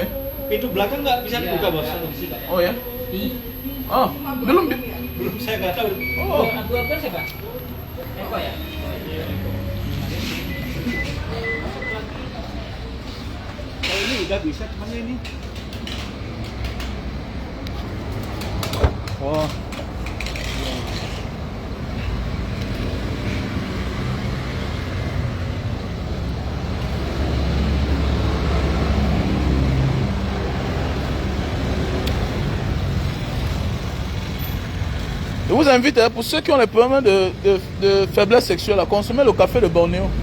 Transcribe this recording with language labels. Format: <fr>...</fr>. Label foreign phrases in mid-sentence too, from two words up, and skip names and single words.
<id>Pintu belakang nggak bisa dibuka, Bos. Oh ya? Oh, belum. Saya nggak tahu. Oh. Abu-abu siapa? Eko ya? Oh, ini udah bisa, cuman ini. Oh.</id> <fr>Je vous invite, pour ceux qui ont les problèmes de faiblesse sexuelle, à consommer le café de Bornéo.</fr>